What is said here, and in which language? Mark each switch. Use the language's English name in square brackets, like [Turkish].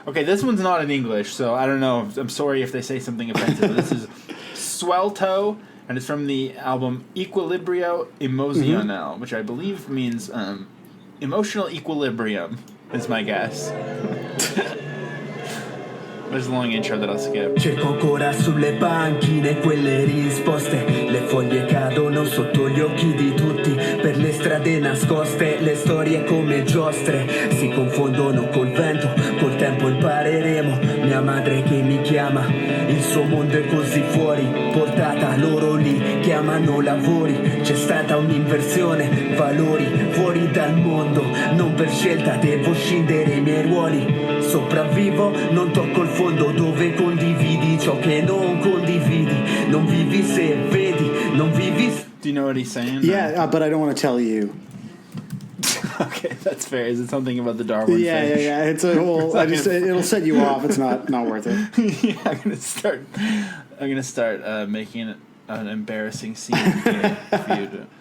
[English] Okay, this one's not in English, so I don't know. I'm sorry if they say something offensive. This is Swelto, and it's from the album Equilibrio Emocional, which I believe means emotional equilibrium, is my guess. There's a long intro that I'll skip. [Italian] Cerco ancora sulle panchine quelle risposte. Le foglie cadono sotto gli occhi di tutti. Per le strade nascoste, le storie come giostre si confondono col vento, col tempo impareremo. Mia madre che mi chiama, il suo mondo è così fuori portata. Loro lì chiamano lavori. C'è stata un'inversione, valori fuori dal mondo. Non per scelta devo scindere i miei ruoli. Sopravvivo, non tocco il fondo dove condividi ciò che non condividi. Non vivi se vedi, non vivi. [English] Do you know what he's saying? Yeah, but I don't want to tell you. Okay, that's fair. Is it something about the Darwin fish? Yeah. It's a whole. It'll set you off. It's not worth it. Yeah, I'm gonna start making an embarrassing scene here for you to.